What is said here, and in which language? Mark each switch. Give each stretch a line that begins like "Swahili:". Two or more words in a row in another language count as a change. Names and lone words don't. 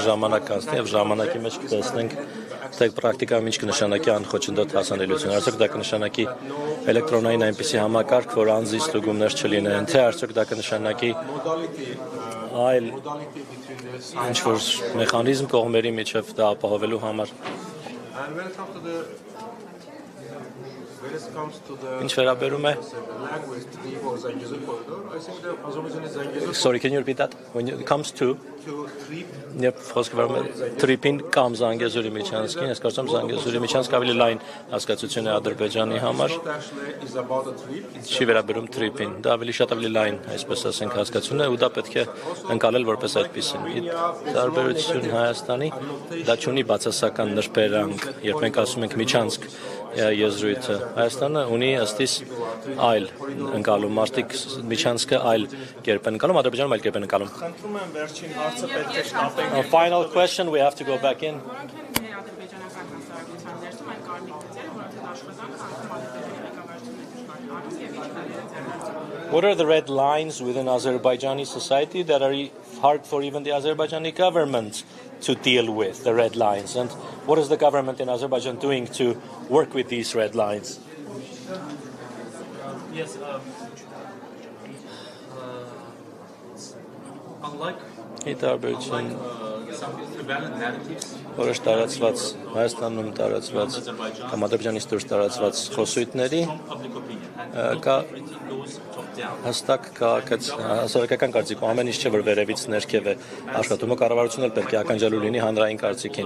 Armenian: ժամանակ անցնի եւ ժամանակի մեջ կտեսնենք թե պրակտիկայում ինչ կնշանակի անխոչնդոտ հասանելիություն, արդյոք դա կնշանակի էլեկտրոնային այնպիսի համակարգ, որ անձի ստուգումներ չլինեն, թե արդյոք դա կնշանակի այլ ինչ-որ մեխանիզմ կողմերի միջև դա ապահովելու համար։ Ինչ վերաբերում է
English: Sorry, can you repeat that? When it comes to trip-in
Armenian: կամ Զանգեզուրի միջանցքին, ես կարծում եմ Զանգեզուրի միջանցք ավելի լայն հասկացություն է Ադրբեջանի համար, չի վերաբերում trip-in, դա ավելի շատ ավելի լայն, այսպես ասենք, հասկացություն է ու դա պետք է ընկալել որպես այդպիսին։ Տարբերություն Հայաստանի, դա չունի բացասական նրբերանգ երբ մենք ասում ենք միջանցք եզրույթը, Հայաստանը ունի ըստիս այլ ընկալում, մարդիկ միջանցքը այլ կերպ են ընկալում, Ադրբեջանում այլ կերպ են ընկալում։ Խնդրում եմ վերջին հարցը պետք է շտապենք։
English: Final question, we have to go back in. What are the red lines within Azerbaijani society that are hard for even the Azerbaijani government to deal with, the red lines? And what is the government in Azerbaijan doing to work with these red lines? Yes, unlike some prevalent narratives,
Armenian: Որոշ տարածված Հայաստանում տարածված կամ Ադրբեջանից դուրս տարածված խոսույթների կա հստակ հասարակական կարծիք, ամեն ինչ չէ որ վերևից ներքև է աշխատում, կառավարությունը պետք է ականջալու լինի հանրային կարծիքին։